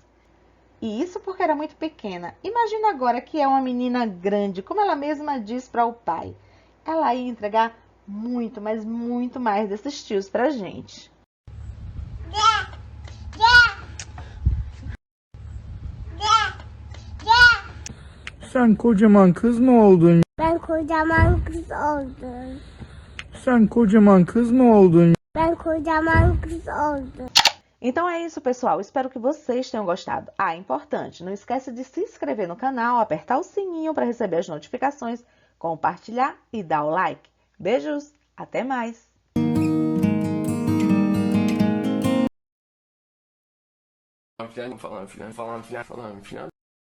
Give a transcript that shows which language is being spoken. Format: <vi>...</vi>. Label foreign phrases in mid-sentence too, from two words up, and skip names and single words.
<pt>E isso porque era muito pequena. Imagina agora que é uma menina grande, como ela mesma diz para o pai. Ela ia entregar muito, mas muito mais desses tios pra gente.</pt> <tr>Sen kocaman kız mı oldun? kocaman kız oldum. Sen kocaman kız mı oldun? Ben kocaman kız oldum.</tr> <pt>Então é isso, pessoal. Espero que vocês tenham gostado. Ah, importante, não esquece de se inscrever no canal, apertar o sininho para receber as notificações, compartilhar e dar o like. Beijos, até mais! Falando final.</pt>